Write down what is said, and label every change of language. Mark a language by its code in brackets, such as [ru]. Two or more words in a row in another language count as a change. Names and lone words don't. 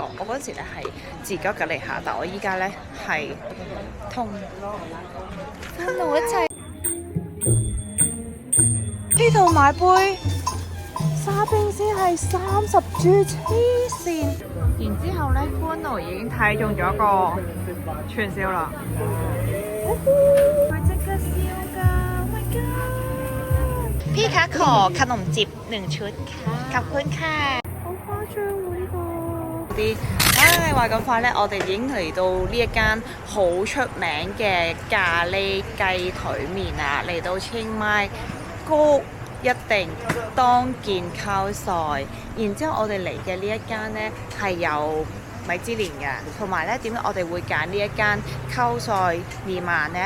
[yue] 我嗰陣時咧係自己一個嚟行，但我依家咧係同一齊呢度買杯沙冰先係30G，黐線！然之後咧，歡樂已經睇中咗個串燒啦。佢即刻燒㗎 ！ [en] Oh my god！ [th] พี่คะขอขนมจีบ1 ชุดขอบคุณค่ะ [yue] 好誇張喎呢個！啲話咁快咧，我哋已經嚟到呢一間好出名嘅咖喱雞腿麵啊！嚟到清邁谷一定當見烤菜，然之後我哋嚟嘅呢一間呢係有米芝蓮嘅，同埋呢點解我哋會揀呢一間烤菜麵饅呢？